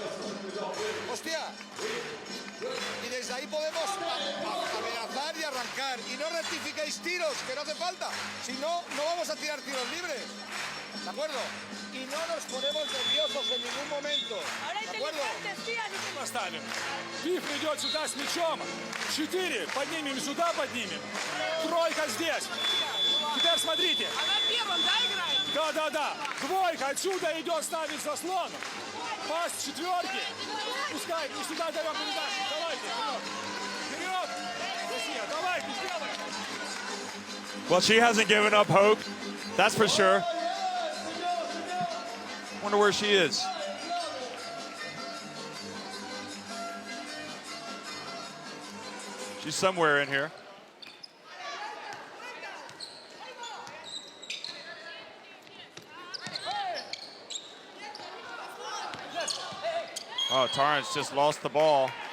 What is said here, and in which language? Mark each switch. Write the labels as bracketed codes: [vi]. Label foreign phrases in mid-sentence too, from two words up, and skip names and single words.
[es] Hostia. Y desde ahí podemos amenazar y arrancar. Y no rectifiquéis tiros, que no hace falta. Si no, no vamos a tirar tiros libres. ¿De acuerdo? Y no nos ponemos nerviosos en ningún momento. ¿De acuerdo? [ru] Поставим. Пиф идет сюда с мячом. 4. Поднимем сюда, поднимем. Тройка здесь. Теперь смотрите. А на первом, да, играем? Да. Двойка отсюда идет, ставит заслон. Пас четверки. Пускай, и сюда даем передачу. Давайте, вперед. Россия, давайте, сделай. [en] Well, she hasn't given up hope, that's for sure. Wonder where she is. She's somewhere in here. Oh, Torrens just lost the ball.